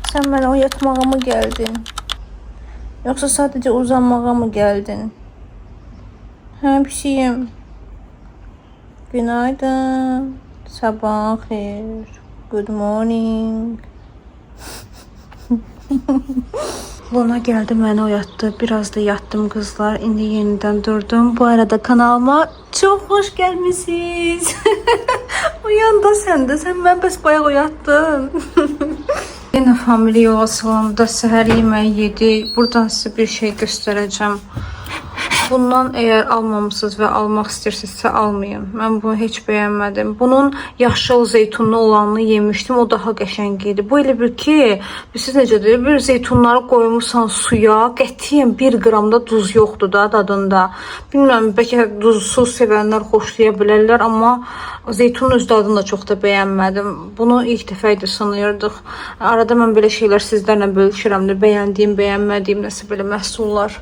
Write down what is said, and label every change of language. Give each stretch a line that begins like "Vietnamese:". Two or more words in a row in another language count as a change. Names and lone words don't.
Azerbaijani: Sen mənə oyatmağa mı gəldin? Yoxsa sadəcə uzanmağa mı gəldin? Hə, pişiyim. Günaydın. Sabah xeyir.
English: Good morning.
Azerbaijani: Luna geldi, məni oyatdı.
Turkish: Biraz da yattım kızlar. İndi yeniden durdum. Bu arada kanalıma çok hoş gelmişsiniz. Uyan da sen de.
Azerbaijani: Sen ben bəs bayağı oyattın. Yine family yola salonda səhər yeməyi yedik.
Turkish: Buradan size bir şey göstereceğim. Bundan eğer almamışsınız ve almak istəyirsinizsə almayın. Ben bunu hiç beğenmedim. Bunun yaşıl zeytunlu olanını yemiştim.
Azerbaijani: O daha qəşəng idi. Bu elə bir ki, siz necədir? Bir zeytunları koymuşsan suya, qətiyyən 1 qramda duz yoxdur da dadında. Bilmirəm, bəlkə duzsuz sevənlər xoşlaya bilərlər, amma zeytunun öz dadını da çox da bəyənmədim. Bunu ilk dəfə idi sınıyırdıq. Arada mən belə şeylər sizlərlə bölüşürəm də, bəyəndiyim, bəyənmədiyim nəsə belə məhsullar.